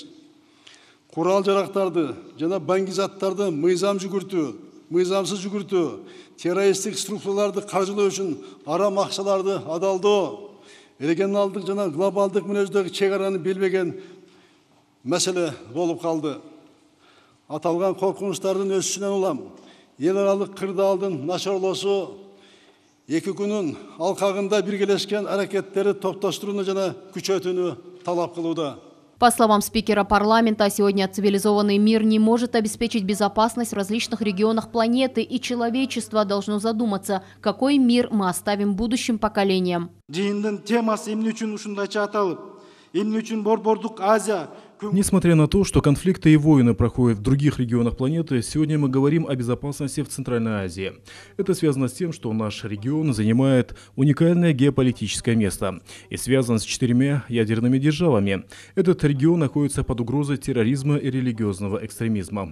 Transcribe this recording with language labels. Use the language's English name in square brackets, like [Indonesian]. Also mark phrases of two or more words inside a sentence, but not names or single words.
[Kyrgyz] Курал жарактарды жана баңгизаттарды мыйзамсыз жүгүртүү, террористтик структураларды каржылоо үчүн арам акчаларды адалдоо, регионалдык жана глобалдык мүнөздөгү чек араны билбеген маселе болуп калды. Аталган коркунучтардын өсүшүнөн улам эл аралык кырдаалдын начарлоосу эки күнүн алкагында биргелешкен аракеттерди топтоштурууну жана күчөтүүнү талап кылууда. [Russian] По словам спикера парламента, сегодня цивилизованный мир не может обеспечить безопасность в различных регионах планеты, и человечество должно задуматься, какой мир мы оставим будущим поколениям. [Kyrgyz] Жыйындын темасы эмне үчүн ушундайча аталып, эмне үчүн Борбордук Азия. [Russian] Несмотря на то, что конфликты и войны проходят в других регионах планеты, сегодня мы говорим о безопасности в Центральной Азии. Это связано с тем, что наш регион занимает уникальное геополитическое место и связан с 4 ядерными державами. Этот регион находится под угрозой терроризма и религиозного экстремизма.